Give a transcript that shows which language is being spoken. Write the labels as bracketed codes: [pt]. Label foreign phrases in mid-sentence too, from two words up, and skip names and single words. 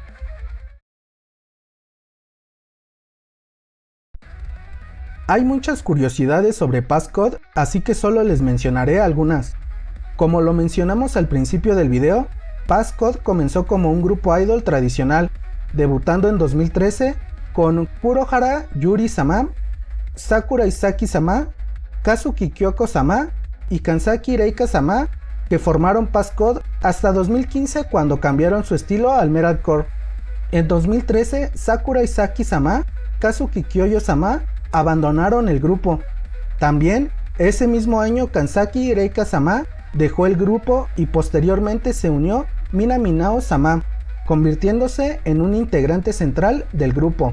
[es] Hay muchas curiosidades sobre Passcode, así que solo les mencionaré algunas. Como lo mencionamos al principio del video, Passcode comenzó como un grupo idol tradicional, debutando en 2013 con Kurohara Yuri-sama, Sakura Isaki-sama, Kazuki Kyoko-sama y Kansaki Reika-sama, que formaron Passcode hasta 2015 cuando cambiaron su estilo al metalcore. En 2013, Sakura Isaki-sama, Kazuki Kyoyo-sama abandonaron el grupo. También, ese mismo año Kansaki Reika-sama dejó el grupo y posteriormente se unió Minaminao-sama, convirtiéndose en un integrante central del grupo.